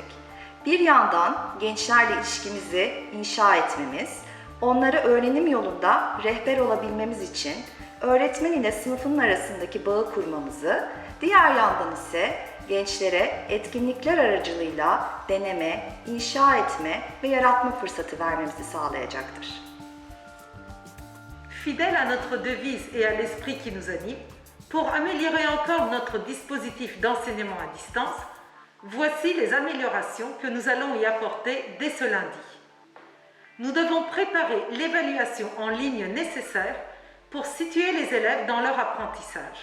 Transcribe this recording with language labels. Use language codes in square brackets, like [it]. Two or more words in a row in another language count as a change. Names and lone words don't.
[tr] Bir yandan gençlerle ilişkimizi inşa etmemiz, onlara öğrenim yolunda rehber olabilmemiz için öğretmen ile sınıfın arasındaki bağı kurmamızı, diğer yandan ise gençlere etkinlikler aracılığıyla deneme, inşa etme ve yaratma fırsatı vermemizi sağlayacaktır. [fr] Fidèle à notre devise et à l'esprit qui nous anime, pour améliorer encore notre dispositif d'enseignement à distance, voici les améliorations que nous allons y apporter dès ce lundi. Nous devons préparer l'évaluation en ligne nécessaire pour situer les élèves dans leur apprentissage.